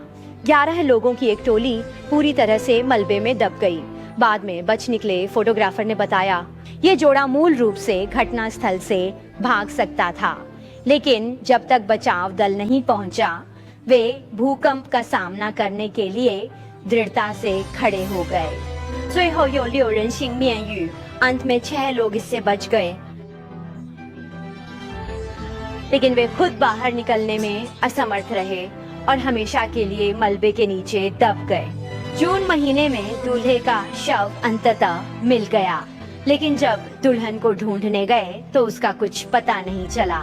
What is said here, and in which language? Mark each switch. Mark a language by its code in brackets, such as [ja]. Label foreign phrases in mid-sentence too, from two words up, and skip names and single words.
[hi] 11 लोगों की एक टोली पूरी तरह से मलबे में दब गई। बाद में बच निकले फोटोग्राफर ने बताया, ये जोड़ा मूल रूप से घटना स्थल से भाग सकता था, लेकिन जब तक बचाव दल नहीं पहुंचा, वे भूकंप का सामना करने के लिए दृढ़ता से खड़े हो गए। [zh] 最后有6人幸免于 [hi] अंत में 6 लोग इससे बच गए, लेकिन वे खुद बाहर निकलने में असमर्थ रहे और हमेशा के लिए मलबे के नीचे दब गए। जून महीने में दूल्हे का शव अंततः मिल गया, लेकिन जब दुल्हन को ढूंढने गए तो उसका कुछ पता नहीं चला।